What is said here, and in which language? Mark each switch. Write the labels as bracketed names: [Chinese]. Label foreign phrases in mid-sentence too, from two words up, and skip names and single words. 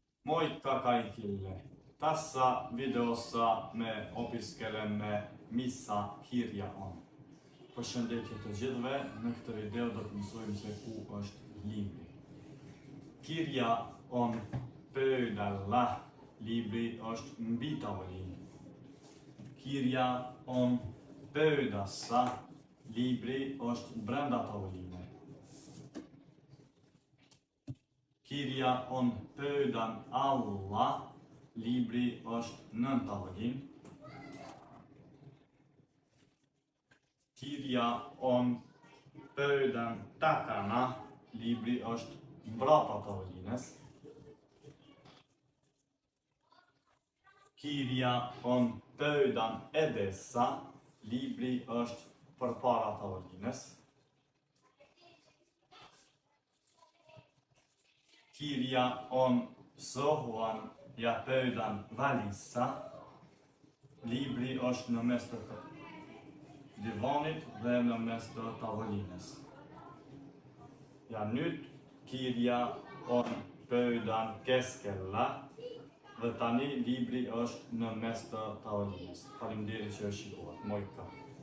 [Finnish] Moikka kaikille. Tässä videossa me opiskelemme missä kirja on. [Albanian] Përshëndetje të gjithëve, në këtë video do të mësojmë se ku është libri. [Finnish] Kirja on pöydällä, [Albanian] libri është mbi tavolinë. [Finnish] Kirja on pöydässä, [Albanian] libri është brenda tavolinës. [Finnish] Kirja on pöydän alla, [Albanian] libri është nën tavolinë. [Finnish] Kirja on pöydän takana, [Albanian] libri është mbrapa tavolinës. [Finnish] Kirja on pöydän edessä, [Albanian] libri është përpara tavolinës. [Finnish] Kirja on sohvan ja pöydän välissä, [Albanian] libri është në mes të divanit dhe në mes të tavolinës. [Finnish] Ja nyt kirja on pöydän keskellä [Albanian] dhe tani libri është në mes të tavolinës. Faleminderit që e shikuat. [Finnish] Moikka.